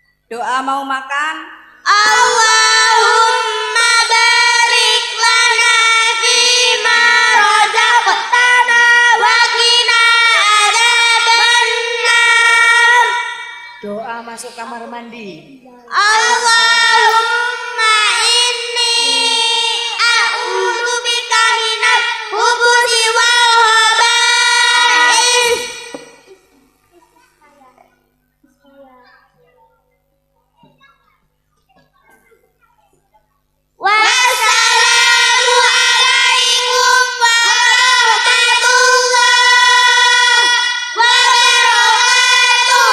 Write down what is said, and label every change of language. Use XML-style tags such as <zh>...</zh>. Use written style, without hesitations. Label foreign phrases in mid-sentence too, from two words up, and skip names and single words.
<id>Doa mau makan.</id> <ar>اللهم بارك لنا فيما رزقتنا وقنا عذاب النار.</ar> <id>Doa masuk kamar mandi.</id> <ar>اللهم إني أعوذ بك من الخبث والخبائث. والسلام عليكم ورحمة الله وبركاته.</ar>